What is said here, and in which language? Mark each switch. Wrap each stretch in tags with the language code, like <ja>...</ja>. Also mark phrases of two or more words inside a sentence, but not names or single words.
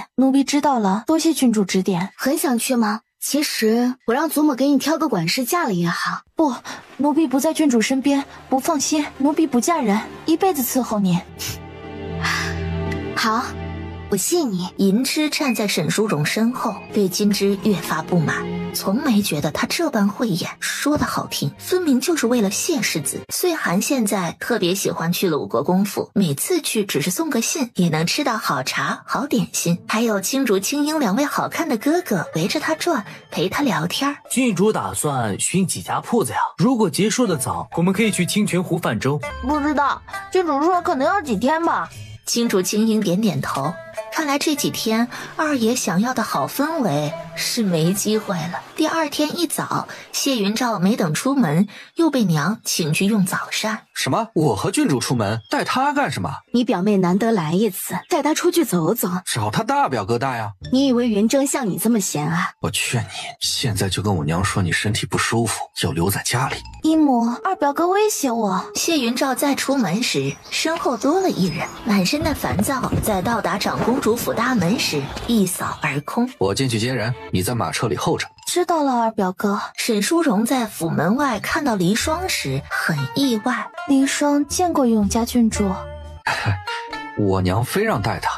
<zh>奴婢知道了，多謝郡主指點。很想去嗎？其實我讓祖母給你挑個管事嫁了也好。不，奴婢不在郡主身邊，不放心。奴婢不嫁人，一輩子伺候您。好，我信你。银枝站在沈淑容身後，對金枝越發不滿，從沒覺得他這般慧眼，說的好聽，分明就是為了謝世子。歲寒現在特別喜歡去魯國公府，每次去只是送個信，也能吃到好茶好點心，還有青竹青英2位好看的哥哥圍着他轉，陪他聊天。郡主打算尋幾家鋪子呀？如果結束的早，我們可以去清泉湖泛舟。不知道，郡主說可能要幾天吧。青竹青英點點頭，看來這幾天二爺想要的好氛圍是沒機會了。第2天一早，謝雲照沒等出門，又被娘請去用早膳。什麼？我和郡主出門，带他幹什麼？你表妹难得来一次，带她出去走走。找他大表哥带呀。你以为云峥像你这么闲啊？我劝你现在就跟我娘说你身体不舒服，要留在家里。姨母，二表哥威胁我。谢云照再出门时，身後多了一人，滿身的煩躁，在到達長公主府大門時一掃而空。我進去接人，你在馬車裡候着。知道了，二表哥。沈淑容在府門外看到離霜時很意外。離霜見過永嘉郡主。我娘非讓帶他。</zh>